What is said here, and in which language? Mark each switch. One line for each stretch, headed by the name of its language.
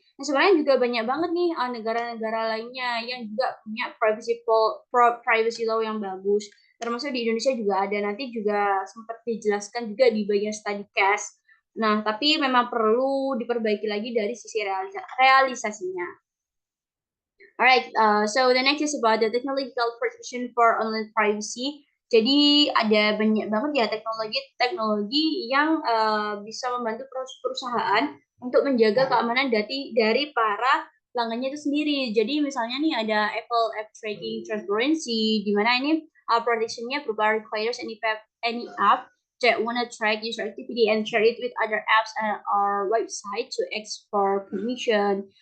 Indonesian: Nah, sebenarnya juga banyak banget nih negara-negara lainnya yang juga punya privacy law yang bagus. Termasuk di Indonesia juga ada, nanti juga sempat dijelaskan juga di bagian study case. Nah, tapi memang perlu diperbaiki lagi dari sisi realisasinya.
English: Alright, so the next is about the technological protection for online privacy.
Indonesian: Jadi ada banyak banget ya teknologi yang bisa membantu perusahaan untuk menjaga keamanan dari para pelanggannya itu sendiri. Jadi misalnya nih ada Apple App Tracking Transparency, di mana ini protection-nya berupa
English: requires any app that want to track user activity and share it with other apps or website to ask for permission.